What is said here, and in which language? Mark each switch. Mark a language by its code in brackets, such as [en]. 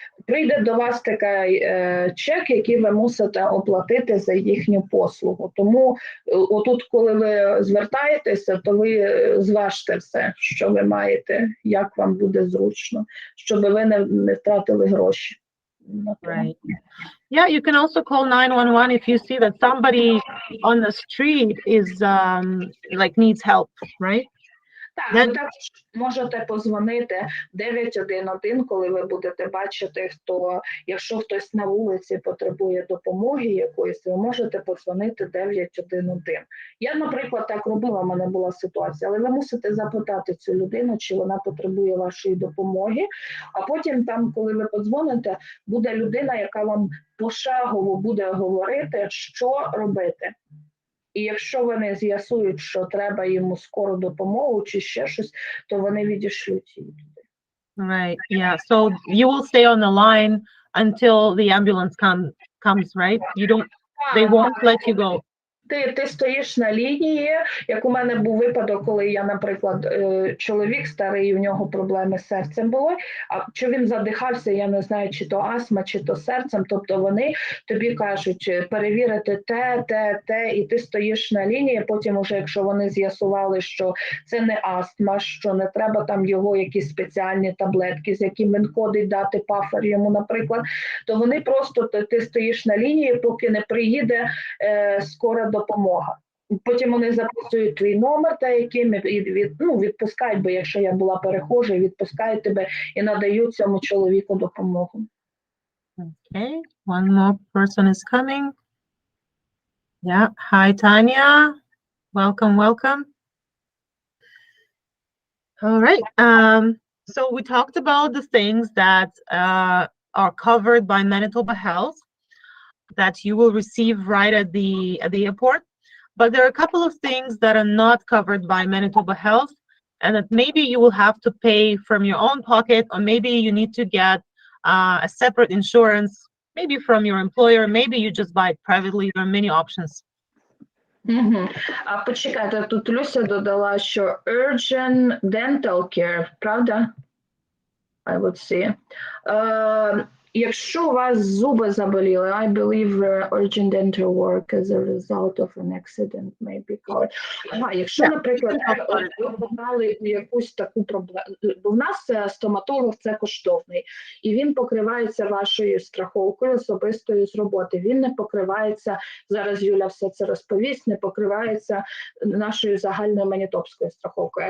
[uk] прийде до вас такий чек, який ви мусите оплатити за їхню послугу. Тому отут, коли ви звертаєтеся, то ви зважте все, що ви маєте, як вам буде зручно, щоб ви не втратили гроші. [en] Right. Yeah, you can also call 911 if you see that somebody on the street is like needs help, right? [uk] Так, ви також можете позвонити 911, коли ви будете бачити, якщо хтось на вулиці потребує допомоги якоїсь, ви можете подзвонити 911. Я, наприклад, так робила, в мене була ситуація, але ви мусите запитати цю людину, чи вона потребує вашої допомоги, а потім там, коли ви подзвоните, буде людина, яка вам пошагово буде говорити, що робити. І якщо вони з'ясують, що треба йому скору допомогу чи ще щось, то вони відішлють її туди. [en] Right. Yeah. So you will stay on the line until the ambulance comes, right? They won't let you go. [uk] Ти стоїш на лінії, як у мене був випадок, коли я, наприклад, чоловік старий, у нього проблеми з серцем були, а чи він задихався, я не знаю, чи то астма, чи то серцем, тобто вони тобі кажуть перевірити те, і ти стоїш на лінії, потім уже, якщо вони з'ясували, що це не астма, що не треба там його якісь спеціальні таблетки, з якими він ходить, дати пафер йому, наприклад, то вони просто, ти стоїш на лінії, поки не приїде скора допомога. Потім вони записують твій номер, та яким відпускають, бо якщо я була перехожою, відпускають тебе і надають цьому чоловіку допомогу. [en] Okay, one more person is coming. Yeah, hi Tanya. Welcome. All right. So we talked about the things that are covered by Manitoba Health that you will receive right at the airport. But there are a couple of things that are not covered by Manitoba Health and that maybe you will have to pay from your own pocket, or maybe you need to get a separate insurance, maybe from your employer, maybe you just buy it privately. There are many options. [uk] А почекайте, тут Люся додала, що urgent dental care, правда? [en] I would see. [uk] Якщо у вас зуби заболіли, [en] I believe urgent dental work as a result of an accident may be covered. [uk] Якщо, наприклад, ви попали у якусь таку проблему, бо в нас стоматолог – це коштовний, і він покривається вашою страховкою особистою з роботи. Він не покривається, зараз Юля все це розповість, не покривається нашою загальною манітопською страховкою.